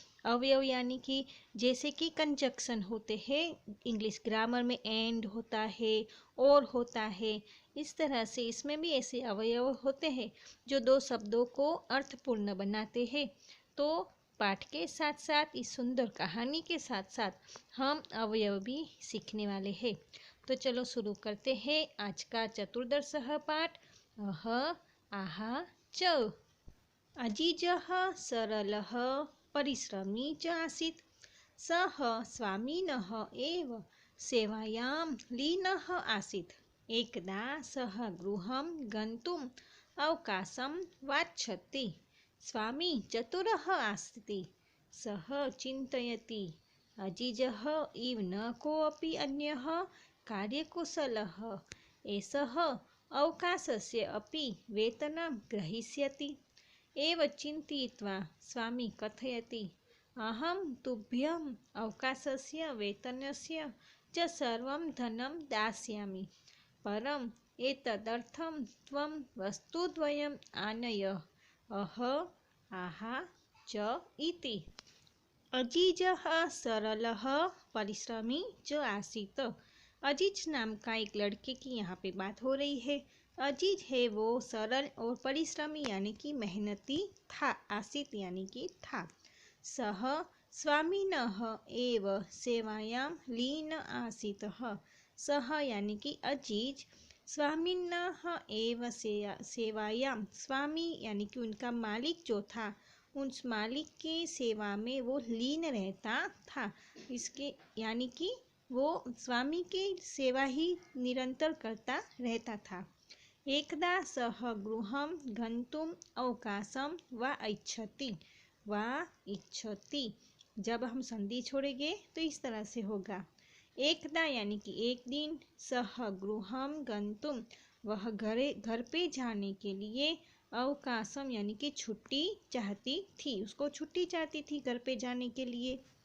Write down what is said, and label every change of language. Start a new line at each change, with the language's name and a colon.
Hindi: अवयव यानी कि जैसे कि कंजक्शन होते हैं, इंग्लिश ग्रामर में एंड होता है और होता है, इस तरह से इसमें भी ऐसे अवयव होते हैं जो दो शब्दों को अर्थपूर्ण बनाते हैं। तो पाठ के साथ साथ इस सुंदर कहानी के साथ साथ हम अवयव भी सीखने वाले हैं। तो चलो शुरू करते हैं आज का चतुर्दश पाठ अह आहा च।
Sanskrit: अजिजः सरलः परिश्रमी च आसीत्, सः स्वामिनः एव सेवायां लीनः आसीत्। एकदा सः गृहं गन्तुम् अवकाशं वाञ्छति। स्वामी चतुरः अस्ति, सः चिन्तयति अजिजः इव न कोऽपि अन्यः कार्यकुशलः एषः अवकाशस्य अपि वेतनं ग्रहीष्यति। एव चिन्तयित्वा स्वामी कथयति अहं तुभ्यम् अवकाशस्य वेतनस्य च सर्वं धनं दास्यामि, परम् एतदर्थं त्वं वस्तुद्वयम् आनय अह आहा च इति। अजीजः सरलः परिश्रमी च आसीत्।
Hindi: अजीज नाम का एक लड़के की यहाँ पे बात हो रही है। अजीज है वो सरल और परिश्रमी यानी कि मेहनती था, आसीत यानी कि था।
Sanskrit: सह स्वामिनः एव सेवायां लीन आसीतः।
Hindi: सह यानी कि अजीज
Sanskrit: स्वामिनः एव सेवायां,
Hindi: स्वामी यानी कि उनका मालिक जो था, उस मालिक की सेवा में वो लीन रहता था। इसके यानी कि वो स्वामी की सेवा ही निरंतर करता रहता था।
Sanskrit: एकदा सः गृहं गन्तुम् अवकाशं वा इच्छति।
Hindi: जब हम संधि छोड़ेंगे तो इस तरह से होगा। एकदा यानी कि एक दिन,
Sanskrit: सः गृहं गन्तुम्
Hindi: वह घर पे जाने के लिए, अवकाशम यानी कि छुट्टी चाहती थी, उसको छुट्टी चाहती थी घर पे जाने के लिए।